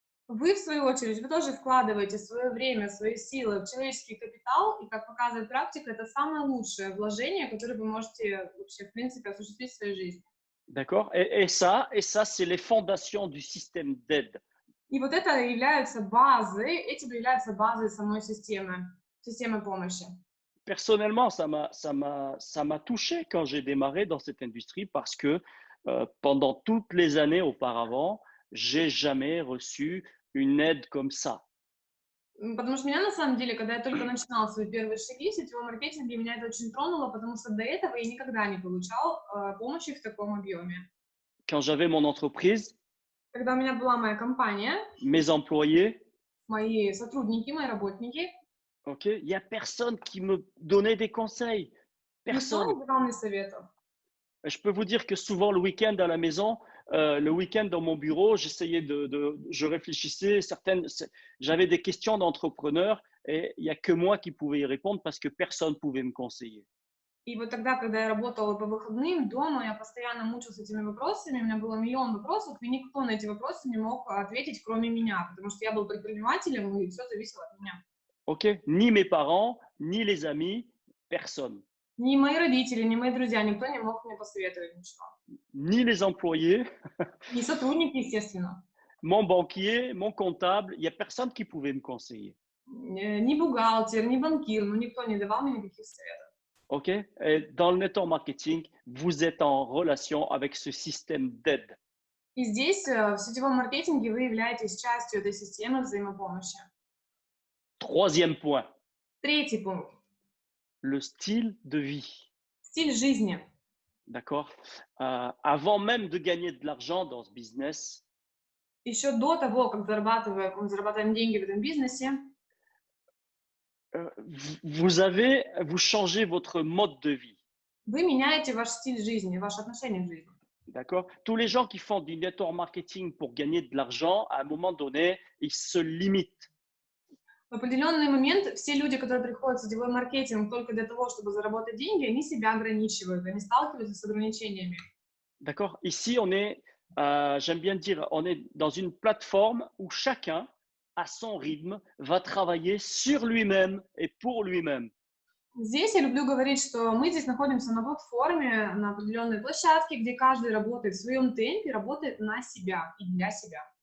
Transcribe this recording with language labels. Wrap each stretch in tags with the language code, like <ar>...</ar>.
<ru>Вы, в свою очередь, вы тоже вкладываете свое время, свои силы в человеческий капитал, и, как показывает практика, это самое лучшее вложение, которое вы можете вообще, в принципе, осуществить в своей жизни.</ru> <fr>D'accord? Et ça, c'est les fondations du système d'aide.</fr> <ru>И вот это является базой, этим является базой самой системы помощи.</ru> <fr>Personnellement, ça m'a touché quand j'ai démarré dans cette industrie parce que pendant toutes les années auparavant, j'ai jamais reçu une aide comme ça.</fr> <ru>Потому что меня, на самом деле, когда я только начинала свои первые шаги в сетевом маркетинге, меня это очень тронуло, потому что до этого я никогда не получал помощи в таком объеме.</ru> <fr>Quand j'avais mon entreprise,</fr> <ru>Когда у меня была моя компания,</ru> <fr>mes employés,</fr> <ru>мои сотрудники, мои работники,</ru> <fr>ok, il n'y a personne qui me donnait des conseils.</fr> <ru>никто</ru> <fr>Personne.</fr> <ru>не давал мне советов.</ru> <fr>Je peux vous dire que souvent le week-end à la maison, le week-end dans mon bureau, je réfléchissais, j'avais des questions d'entrepreneurs et il n'y a que moi qui pouvais y répondre parce que personne ne pouvait me conseiller.</fr> <ru>И вот тогда, когда я работала по выходным дома, я постоянно мучилась этими вопросами, у меня было миллион вопросов, и никто на эти вопросы не мог ответить, кроме меня, потому что я был предпринимателем, и все зависело от меня.</ru> <fr>Ok, ni mes parents, ni les amis, personne.</fr> <ru>Ни мои родители, ни мои друзья, никто не мог мне посоветовать ничего.</ru> <fr>Ni les employés,</fr> <ru>Ни сотрудники, естественно.</ru> <fr>mon banquier, mon comptable, il n'y a personne qui pouvait me conseiller.</fr> <ru>Ни бухгалтер, ни банкир, ну никто не давал мне никаких советов.</ru> <fr>Ok? Et dans le network marketing, vous êtes en relation avec ce système d'aide.</fr> <ru>И здесь, в сетевом маркетинге, вы являетесь частью этой системы взаимопомощи.</ru> <fr>Troisième point,</fr> <ru>Третий пункт.</ru> <fr>le style de vie.</fr> <ru>Стиль жизни.</ru> <fr>D'accord? Avant même de gagner de l'argent dans ce business,</fr> <ru>Еще до того, как мы зарабатываем деньги в этом бизнесе,</ru> <fr>vous changez votre mode de vie.</fr> <ru>вы меняете ваш стиль жизни, ваше отношение к жизни.</ru> <fr>D'accord? Tous les gens qui font du network marketing pour gagner de l'argent, à un moment donné, ils se limitent.</fr> <ru>В определенный момент все люди, которые приходят в сетевой маркетинг только для того, чтобы заработать деньги, они себя ограничивают, они сталкиваются с ограничениями.</ru> <fr>D'accord? Ici, j'aime bien dire, on est dans une plateforme où chacun, à son rythme, va travailler sur lui-même et pour lui-même.</fr> <ru>Здесь я люблю говорить, что мы здесь находимся на платформе, на определенной площадке, где каждый работает в своем темпе, работает на себя и для себя.</ru>